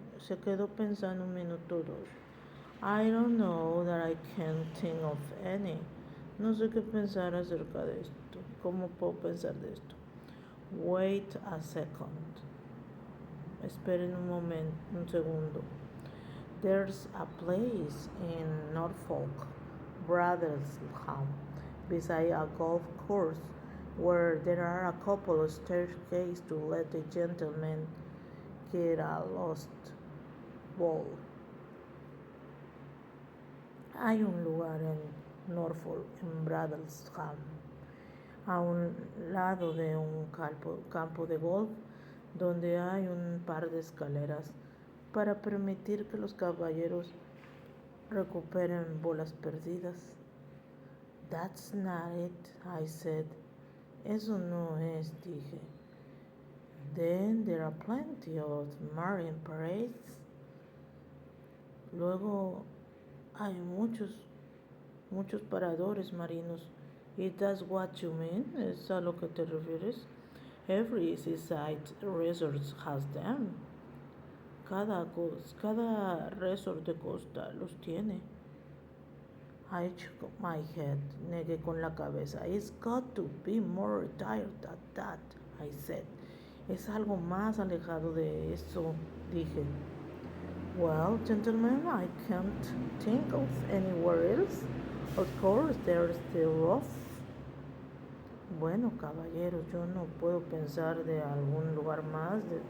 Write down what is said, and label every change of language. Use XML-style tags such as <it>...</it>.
<es>Se quedó pensando un minuto o dos.</es> <en>I don't know that I can think of any.</en> <es>No sé qué pensar acerca de esto. ¿Cómo puedo pensar de esto?</es> <en>Wait a second.</en> <es>Esperen un segundo.</es> <en>There's a place in Norfolk, Bradlesham, beside a golf course, where there are a couple of staircases to let the gentleman get a lost ball.</en> <es>Hay un lugar en Norfolk, en Bradlesham, a un lado de un campo de golf, donde hay un par de escaleras para permitir que los caballeros recuperen bolas perdidas.</es> <en>That's not it, I said.</en> <es>Eso no es, dije.</es> <en>Then there are plenty of marine parades.</en> <es>Luego hay muchos paradores marinos.</es> <en>Is that what you mean?</en> <es>¿Es a lo que te refieres?</es> <en>Every seaside resort has them.</en> <es>Cada resort de costa los tiene.</es> <en>I shook my head.</en> <es>Negué con la cabeza.</es> <en>It's got to be more retired than that, I said.</en> <es>Es algo más alejado de eso, dije.</es> <en>Well, gentlemen, I can't think of anywhere else. Of course, there's the roof.</en> <es>Bueno, caballeros, yo no puedo pensar de algún lugar más.</es>